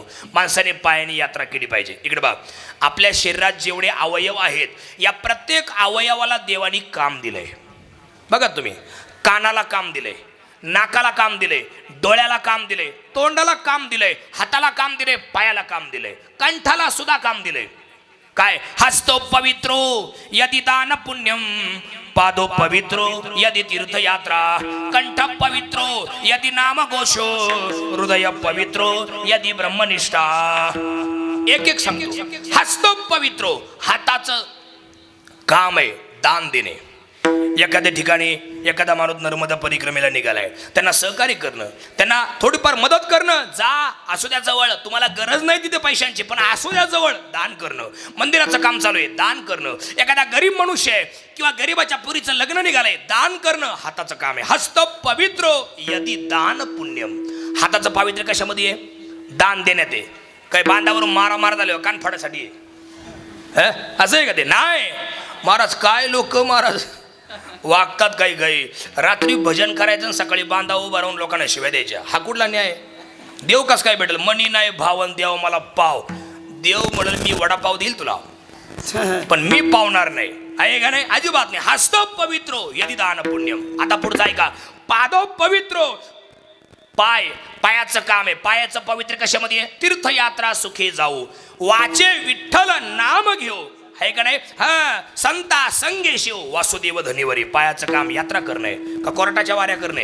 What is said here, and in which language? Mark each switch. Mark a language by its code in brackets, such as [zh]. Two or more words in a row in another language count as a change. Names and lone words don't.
[mr] माणसाने पायाने यात्रा केली पाहिजे. इकडे बघ, आपल्या शरीरात जेवढे अवयव आहेत, या प्रत्येक अवयवाला देवानी काम दिलंय. बघा तुम्ही, कानाला काम दिलंय, नाकाला काम दिलंय, डोळ्याला काम दिलंय, तोंडाला काम दिलंय, हाताला काम दिलंय, पायाला काम दिलंय, कंठाला सुद्धा काम दिलंय. काय? [sa] हस्तो पवित्रो यदि दान पुण्यम, पादो पवित्रो यदि तीर्थयात्रा, कंठ पवित्रो यदि नाम घोषो, हृदय पवित्रो यदि ब्रह्मनिष्ठा. [mr] एक एक सांगतो. [sa] हस्तो पवित्रो, [mr] हाताचं काम आहे दान देणे. एखाद्या ठिकाणी एखादा माणूस नर्मदा परिक्रमेला निघालाय, त्यांना सहकार्य करणं, त्यांना थोडीफार मदत करणं. जा, असू द्या जवळ, तुम्हाला गरज नाही तिथे पैशांची, पण असू द्या जवळ, दान करणं. मंदिराचं काम चालू आहे, दान करणं. एखादा गरीब मनुष्य आहे किंवा गरीबाच्या पुरीचं लग्न निघालंय, दान करणं हाताचं काम आहे. [sa] हस्त पवित्रो यदि दान पुण्यम. [mr] हाताचं पावित्र्य कशामध्ये आहे? दान देण्यात आहे. काही बांधावरून मारामार झाले कान फाडासाठी आहे, असं आहे का ते? नाही महाराज, काय लोक महाराज वागतात काही काही. रात्री भजन करायचं आणि सकाळी बांधा उभा राहून लोकांना शिव्या द्यायच्या. हा कुठला न्याय? देव कस काय भेटेल? मनी नाही भावन देव मला पाव. देव म्हणेल मी वडापाव देईल तुला, पण मी पावणार नाही. आहे का नाही? अजिबात नाही. [sa] हस्त पवित्रो यदि दान पुण्यम. [mr] आता पुढचा आहे का? [sa] पादो पवित्रो, [mr] पाय, पायाचं काम आहे. पायाचं पवित्र कशामध्ये? तीर्थयात्रा सुखे जाऊ. वाचे विठ्ठल नाम घेऊ. आहे का नाही? हा, संता संगे शिव वासुदेव धनीवरी. पायाचं काम यात्रा करणे का कोर्टाच्या वाऱ्या करणे?